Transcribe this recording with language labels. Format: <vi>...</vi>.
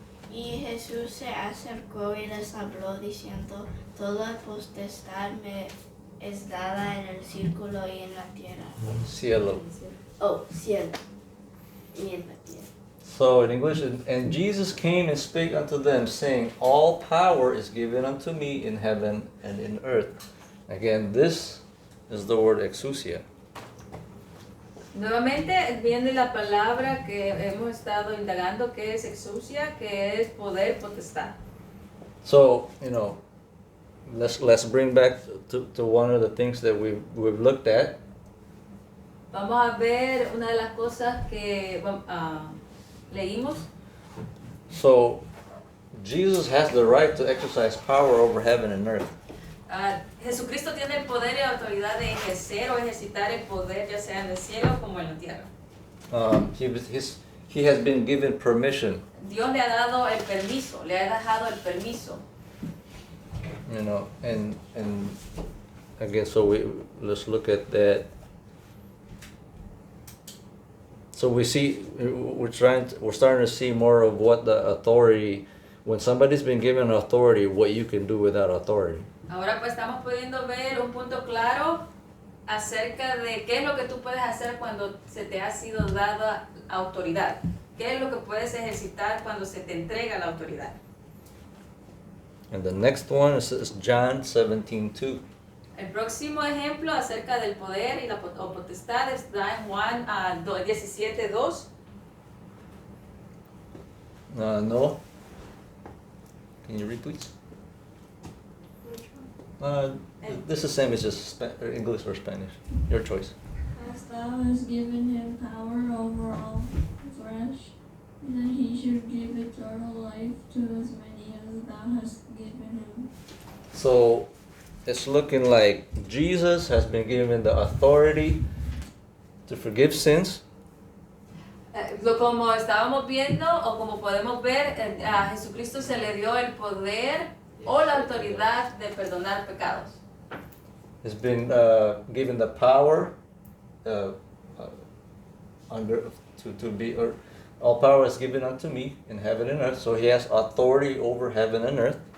<es>Y Jesús se acercó y les habló diciendo, toda potestad me es dada en el círculo y en la tierra. Cielo. Oh, cielo y en la tierra.</es> <en>So in English, and Jesus came and spake unto them, saying, All power is given unto me in heaven and in earth. Again, this is the word exousia.</en> <es>Nuevamente viene la palabra que hemos estado indagando, que es exousia, que es poder, potestad.</es> <en>So, let's bring back to one of the things that we've looked at.</en> <es>Vamos a ver una de las cosas que leímos.</es> <en>So, Jesus has the right to exercise power over heaven and earth.</en> <es>Jesucristo tiene el poder y la autoridad de ejercer o ejercitar el poder, ya sea en el cielo como en la tierra.</es> <en>He has been given permission.</en> <es>Dios le ha dado el permiso, le ha dejado el permiso.</es> <en>And again, so let's look at that So we're starting to see more of what the authority, when somebody's been given authority, what you can do with that authority.</en> <es>Ahora pues estamos pudiendo ver un punto claro acerca de qué es lo que tú puedes hacer cuando se te ha sido dada autoridad. ¿Qué es lo que puedes ejercitar cuando se te entrega la autoridad?</es> <en>And the next one is John 17:2.</en> <es>El próximo ejemplo acerca del poder y la potestad está en Juan 17:2.</es> <en>No. Can you read, please? Which one? This is same as just English or Spanish. Your choice. Hast thou hast given him power over all flesh, that he should give eternal life to as many as thou hast given him. So it's looking like Jesus has been given the authority to forgive sins.</en> <es>Como estábamos viendo o como podemos ver, a Jesucristo se le dio el poder o la autoridad de perdonar pecados.</es> <en>Has been given the power all power is given unto me in heaven and earth. So he has authority over heaven and earth.</en>